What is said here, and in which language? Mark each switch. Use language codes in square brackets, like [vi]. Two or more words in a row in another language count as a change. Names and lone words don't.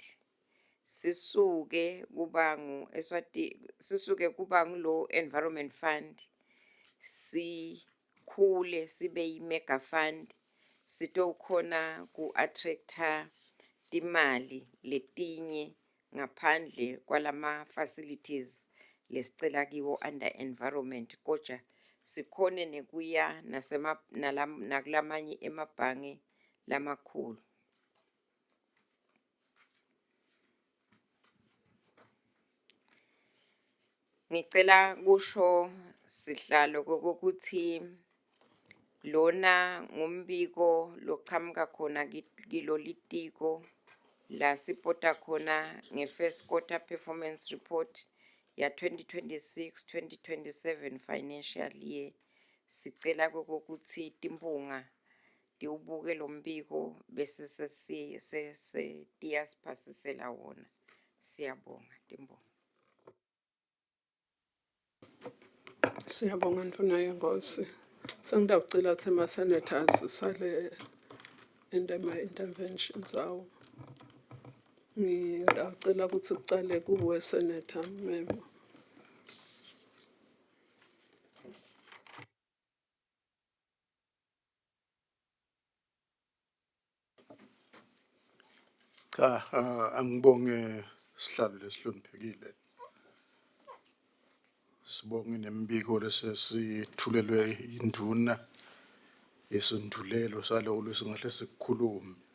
[ss] Sisuke kuba ngulo Environment Fund sikhule sibe yi- [en] mega fund [ss] sitokhona ku-attracta timali letinye ngaphandle kwalama facilities lesicela kiwo [en] under environment [ss] koja sikhone nekuya nakulamanye emabhange lamakhulu. Ngicela kusho sihlalo kokuthi lona ngumbiko loqhamuka khona kilolitiko la sipota khona nge- [en] first quarter performance report [ss] ya 2026-2027 [en] financial year. [ss] Sicela kokuthi Timpunga tiwubuke lo mbiko bese tiyasipasisela wona. Siyabonga Timbonga. Siyabonga Ndvuna yenkosi. Sengidawucela ukuthi ama-senators sale interventions awo. Ngidawucela ukuthi ucale kuwe Senator Memo. Angibonge sihlalo lesihloniphekile. Sibonge nembiko lesesithulelwe induna yesindulelo salowo lesingahle sikukhulume.